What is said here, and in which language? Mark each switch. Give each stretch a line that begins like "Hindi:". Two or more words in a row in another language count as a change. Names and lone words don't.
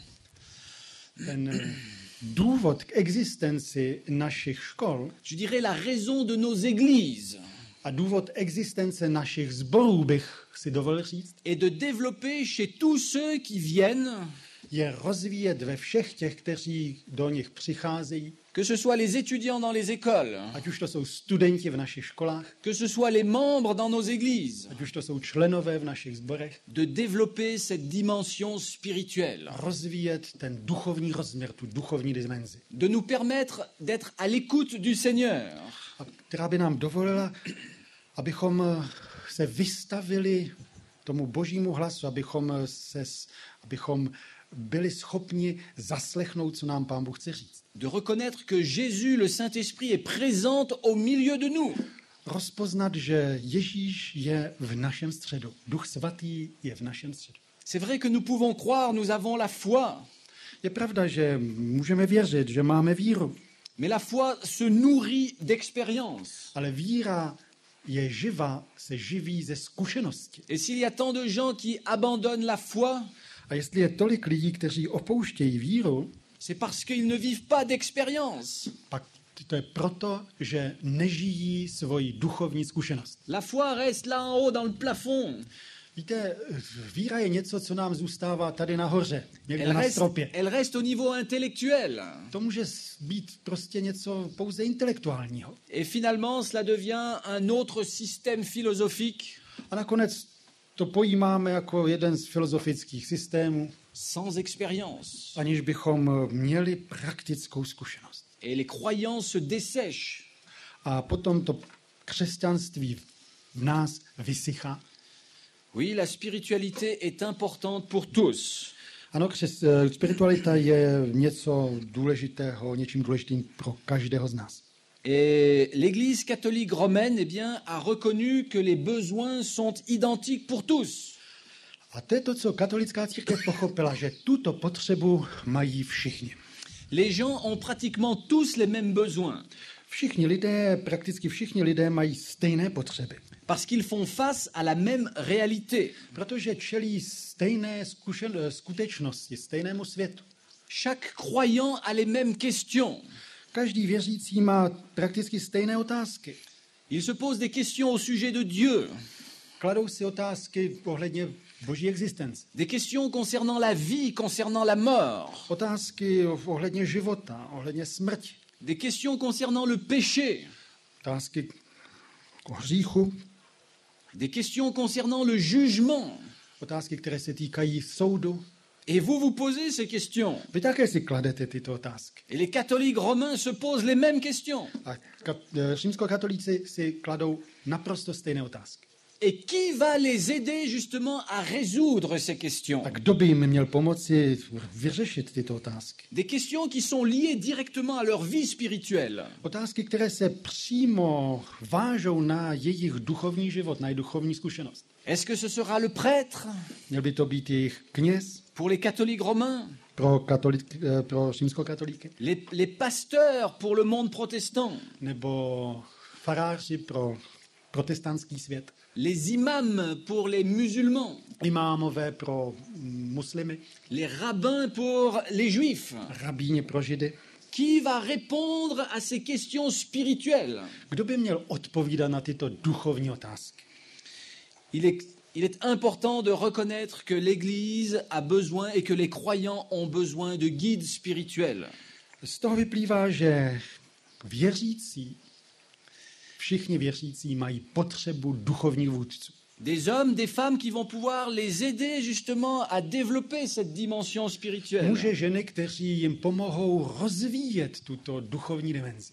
Czech: Ten důvod k existenci našich škol
French: je dirais la raison de nos églises,
Czech: a důvod existence našich sborů, bych si dovolil říct,
French: est de développer chez tous ceux qui viennent,
Czech: je rozvíjet ve všech těch, kteří do nich přicházejí,
French: que ce soit les étudiants dans les écoles,
Czech: ať už to jsou studenti v našich školách,
French: que ce soit les membres dans nos églises,
Czech: ať už to jsou členové v našich sborech,
French: de développer cette dimension spirituelle,
Czech: rozvíjet ten duchovní rozměr, tu duchovní dimenzi,
French: de nous permettre d'être à l'écoute du Seigneur,
Czech: a která by nám dovolila, abychom se vystavili tomu božímu hlasu, abychom byli schopni zaslechnout, co nám Pán Bůh chce říct.
French: de reconnaître que Jésus, le Saint-Esprit, est présent au milieu de nous.
Czech: Rozpoznat, že Ježíš je v našem středu. Duch svatý je v našem středu.
French: C'est vrai que nous pouvons croire, nous avons la foi,
Czech: Je pravda, že můžeme věřit, že máme víru,
French: mais la foi se nourrit d'expérience.
Czech: ale víra je živá, se živí ze zkušenosti.
French: Et s'il y a tant de gens qui abandonnent la foi,
Czech: A jestli je tolik lidí, kteří opouštějí víru,
French: c'est parce qu'ils ne vivent pas d'expérience.
Czech: pak to je proto, že nežijí svoji duchovní zkušenost.
French: La foi reste là en haut dans le plafond.
Czech: Víte, víra je něco, co nám zůstává tady nahoře, někde na stropě.
French: Elle reste au niveau intellectuel.
Czech: To může být prostě něco pouze intelektuálního.
French: Et finalement, cela devient un autre système philosophique
Czech: A nakonec to pojímáme jako jeden z filozofických systémů,
French: sans expérience.
Czech: aniž bychom měli praktickou zkušenost.
French: Et les croyants se dessèchent.
Czech: A potom to křesťanství v nás vysychá.
French: Oui, la spiritualité est importante pour tous.
Czech: Ano, spiritualita je něco důležitého, něčím důležitým pro každého z nás.
French: Et l'Église catholique romaine eh bien, a reconnu que les besoins sont identiques pour tous.
Czech: A to je to, co katolická církev pochopila, že tuto potřebu mají všichni.
French: Les gens ont pratiquement tous les mêmes besoins
Czech: Všichni lidé, prakticky všichni lidé mají stejné potřeby,
French: parce qu'ils font face à la même réalité.
Czech: protože čelí stejné skutečnosti, stejnému světu.
French: Chaque croyant a les mêmes questions.
Czech: Každý věřící má prakticky stejné otázky.
French: Il se pose des questions au sujet de Dieu,
Czech: Kladou si otázky ohledně boží existence.
French: des questions concernant la vie, concernant la mort,
Czech: Otázky ohledně života, ohledně smrti.
French: des questions concernant le péché,
Czech: Otázky o hříchu.
French: des questions concernant le jugement.
Czech: Otázky, které se týkají soudu.
French: Et vous posez ces questions.
Czech: Vy také si kladete tyto otázky.
French: Et les catholiques romains se posent les mêmes questions.
Czech: A římskokatolíci si kladou naprosto stejné otázky.
French: Et qui va les aider justement à résoudre ces questions?
Czech: A kdo by jim měl pomoci vyřešit tyto otázky?
French: Des questions qui sont liées directement à leur vie spirituelle.
Czech: Otázky, které se přímo vážou na jejich duchovní život, na jejich duchovní zkušenost.
French: Est-ce que ce sera le prêtre
Czech: Měl by to být jejich kněz
French: pour les catholiques romains?
Czech: Pro římskokatolíky?
French: Les pasteurs pour le monde protestant?
Czech: Nebo faráři pro protestantský svět?
French: Les imams pour les musulmans?
Czech: Imámové pro muslimy?
French: Les rabbins pour les juifs?
Czech: Rabíni pro židy?
French: Qui va répondre à ces questions spirituelles?
Czech: Kdo by měl odpovídat na tyto duchovní otázky?
French: Il est important de reconnaître que l'Église a besoin et que les croyants ont besoin de guides spirituels.
Czech: Z toho vyplývá, že věřící, všichni věřící mají potřebu duchovních vůdců.
French: Des hommes, des femmes qui vont pouvoir les aider justement à développer cette dimension spirituelle.
Czech: Muže, ženy, kteří jim pomohou rozvíjet tuto duchovní dimenzi.